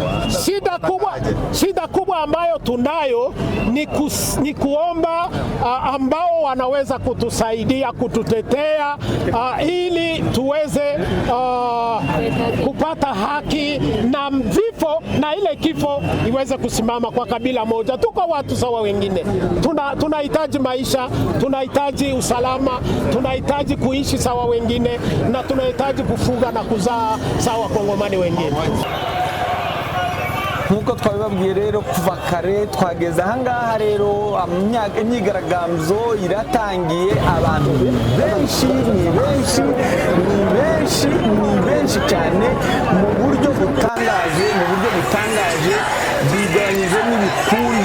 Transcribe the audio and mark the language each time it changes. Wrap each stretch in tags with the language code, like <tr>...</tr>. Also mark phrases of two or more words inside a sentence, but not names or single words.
<sw>Shida kubwa ambayo tunayo ni kuomba ambao wanaweza kutusaidia, kututetea ili tuweze kupata haki na vifo, na ile kifo iweze kusimama kwa kabila moja. Tuko watu sawa wengine. Tunahitaji maisha, tunahitaji usalama, tunahitaji kuishi sawa wengine, na tunahitaji kufuga na kuzaa sawa Kongomani wengine.</sw> <rw>Nkuko twabibabwiye rero kuva kare twageze ahangaha rero imyigaragambyo iratangiye. Abantu benshi cyane mu buryo butangaje biganyije n'ibikundi.</rw>